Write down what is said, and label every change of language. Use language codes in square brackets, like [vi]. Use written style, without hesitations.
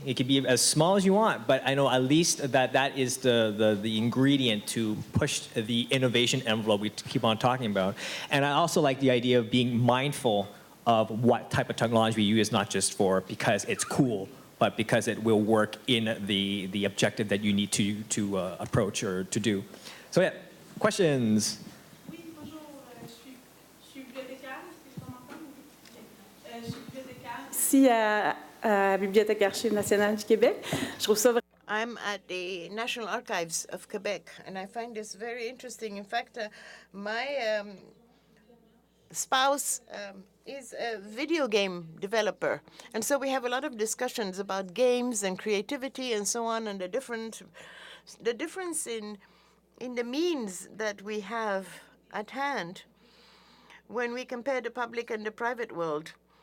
[en] It can be as small as you want. But I know at least that is the ingredient to push the innovation envelope we keep on talking about. And I also like the idea of being mindful of what type of technology we use, not just because it's cool, but because it will work in the objective that you need to approach or to do. So yeah, questions? [fr] Oui, bonjour, je suis bibliothécaire, est-ce que je m'entends? Je suis bibliothécaire ici à la Bibliothèque Archives nationale du Québec. Je trouve ça vraiment. [en] I'm at the National Archives of Quebec, and I find this very interesting. In fact, my spouse is a video game developer, and so we have a lot of discussions about games and creativity and so on, and the difference in the means that we have at hand when we compare the public and the private world.